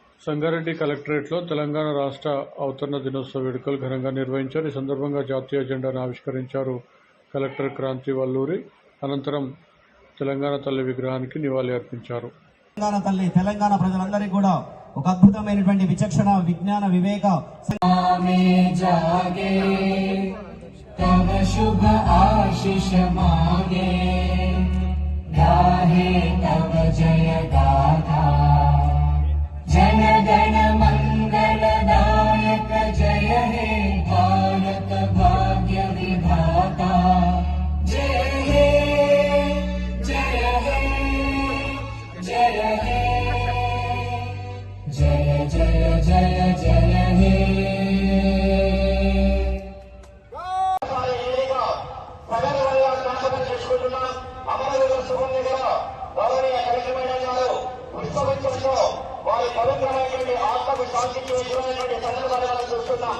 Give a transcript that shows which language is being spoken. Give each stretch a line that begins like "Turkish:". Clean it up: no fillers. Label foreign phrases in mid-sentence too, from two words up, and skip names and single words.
Telugu: సంగారెడ్డి కలెక్టరేట్లో తెలంగాణ రాష్ట్ర అవతరణ దినోత్సవ వేడుకలు ఘనంగా నిర్వహించారు. ఈ సందర్భంగా జాతీయ జెండాను ఆవిష్కరించారు కలెక్టర్ క్రాంతి వల్లూరి. అనంతరం తెలంగాణ తల్లి విగ్రహానికి నివాళి అర్పించారు. తెలంగాణ ప్రజలందరికీ కూడా ఒక అద్భుతమైనటువంటి విచక్షణ, విజ్ఞాన, వివేక
Bangla: শুভ আশীষ মাঙ্গে গাহে তব জয় গাথা জন গণ মঙ্গলদায়ক জয় হে ভারত ভাগ্য বিধাতা জয় হে জয় হে জয় হে জয় জয় জয় জয় হে
Telugu: వారి పవిత్రమైనటువంటి ఆత్మకు శాంతికి విషయమైనటువంటి సందర్భాలను చూస్తున్నాం.